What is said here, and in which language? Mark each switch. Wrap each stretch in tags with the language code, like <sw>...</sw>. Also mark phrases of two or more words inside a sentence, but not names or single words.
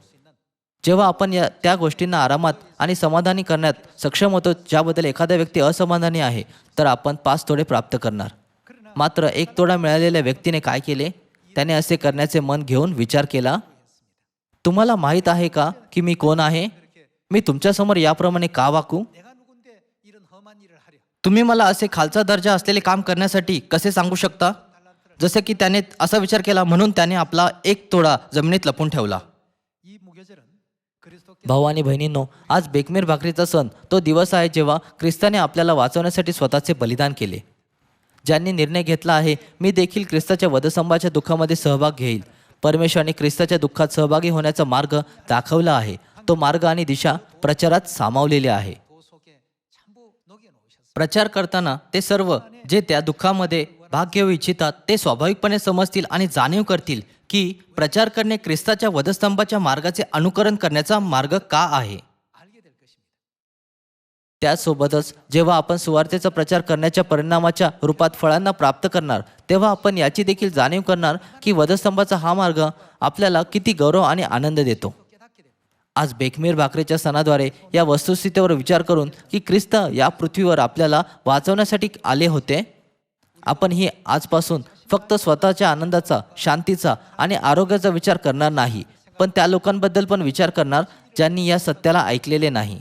<mr>जेव्हा आपण त्या गोष्टींना आरामात आणि समाधानी करण्यात सक्षम होतो ज्याबद्दल एखादा व्यक्ती असमाधानी आहे, तर आपण 5 तोडे प्राप्त करणार. मात्र 1 तोडा मिळालेल्या व्यक्तीने काय केले? त्याने असे करण्याचे मन घेऊन विचार केला, तुम्हाला माहीत आहे का की मी कोण आहे? मी तुमच्यासमोर याप्रमाणे का वागू?</mr> <ko>내가 누군데 이런 험한 일을 하려</ko> <mr>तुम्ही मला असे खालचा दर्जा असलेले काम करण्यासाठी कसे सांगू शकता? जसे की त्याने असा विचार केला म्हणून त्याने आपला 1 तोडा जमिनीत लपून ठेवला.</mr> <ko>이 무교절은 그리스도께</ko> <mr>भाऊ आणि बहिणींनो, आज बेकमेर भाकरीचा सण तो दिवस आहे जेव्हा ख्रिस्ताने आपल्याला वाचवण्यासाठी स्वतःचे बलिदान केले. ज्यांनी निर्णय घेतला आहे मी देखील ख्रिस्ताच्या वधस्तंभाच्या दुःखामध्ये सहभाग घेईल. परमेश्वराने ख्रिस्ताच्या दुःखात सहभागी होण्याचा मार्ग दाखवला आहे. तो मार्ग आणि दिशा प्रचारात सामावलेली आहे.</mr> <ko>도 속에 전부 녹여 놓으셨습니다.</ko> <mr>प्रचार करताना ते सर्व जे त्या दुःखामध्ये भाग घेऊ इच्छितात ते स्वाभाविकपणे समजतील आणि जाणीव करतील की प्रचार करणे ख्रिस्ताच्या वधस्तंभाच्या मार्गाचे अनुकरण करण्याचा मार्ग का आहे.</mr> <ko>알게 될 것입니다.</ko> <mr>त्याचसोबतच जेव्हा आपण सुवार्तेचा प्रचार करण्याच्या परिणामाच्या रूपात फळांना प्राप्त करणार तेव्हा आपण याची देखील जाणीव करणार की वधस्तंभाचा हा मार्ग आपल्याला किती गौरव आणि आनंद देतो.</mr> <ko>깨닫게</ko> <mr>आज बेखमीर भाकरीच्या सणाद्वारे या वस्तुस्थितीवर विचार करून की ख्रिस्त या पृथ्वीवर आपल्याला वाचवण्यासाठी आले होते, आपण ही आजपासून फक्त स्वतःच्या आनंदाचा, शांतीचा आणि आरोग्याचा विचार करणार नाही, पण त्या लोकांबद्दल पण विचार करणार ज्यांनी या सत्याला ऐकलेले नाही.</mr>